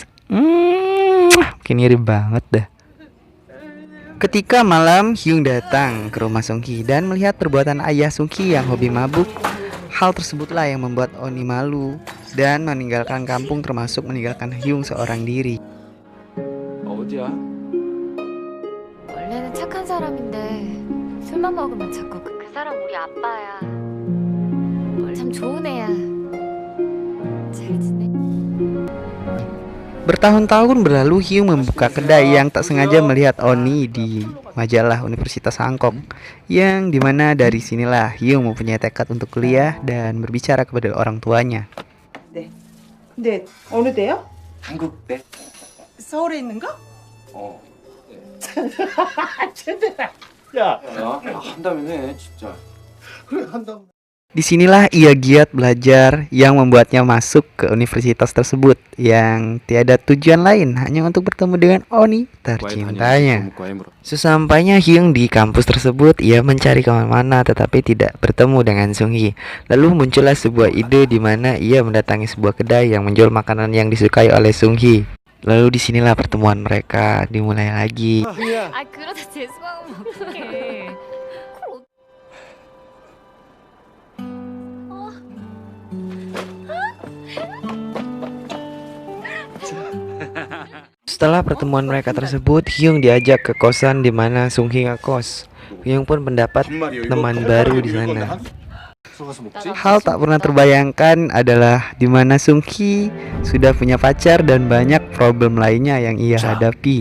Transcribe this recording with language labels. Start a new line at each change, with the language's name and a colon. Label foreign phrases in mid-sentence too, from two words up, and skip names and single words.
Indonesian: Makin iri banget dah. Ketika malam, Hyung datang ke rumah Sungki dan melihat perbuatan ayah Sungki yang hobi mabuk. Hal tersebutlah yang membuat Oni malu dan meninggalkan kampung, termasuk meninggalkan Hyung seorang diri.
Korean: 어디야? 원래는 착한 사람인데 술만 먹으면 자꾸 그 사람 우리 아빠야. 참 좋은 애야. 잘 지내?
Indonesian: Bertahun-tahun berlalu, Hyung membuka kedai yang tak sengaja melihat Oni di majalah Universitas Hangkok, yang dimana dari sinilah Hyung mempunyai tekad untuk kuliah dan berbicara kepada orang tuanya.
Korean: 네. 근데 어느 대요? 한국대? 서울에 있는 거? 어. 야, 한다면 해 진짜. 그래 한다고.
Indonesian: Disinilah ia giat belajar yang membuatnya masuk ke universitas tersebut yang tiada tujuan lain hanya untuk bertemu dengan Oni tercintanya. Sesampainya Hyung di kampus tersebut, ia mencari kemana-mana tetapi tidak bertemu dengan Sunghi. Lalu muncullah sebuah ide di mana ia mendatangi sebuah kedai yang menjual makanan yang disukai oleh Sunghi. Lalu disinilah pertemuan mereka dimulai lagi.
Korean: 아 그러다 재수하면 어떡해.
Indonesian: Setelah pertemuan mereka tersebut, Hyung diajak ke kosan di mana Sunghi ngekos. Hyung pun mendapat teman baru di sana. Hal tak pernah terbayangkan adalah di mana Sunghi sudah punya pacar dan banyak problem lainnya yang ia hadapi.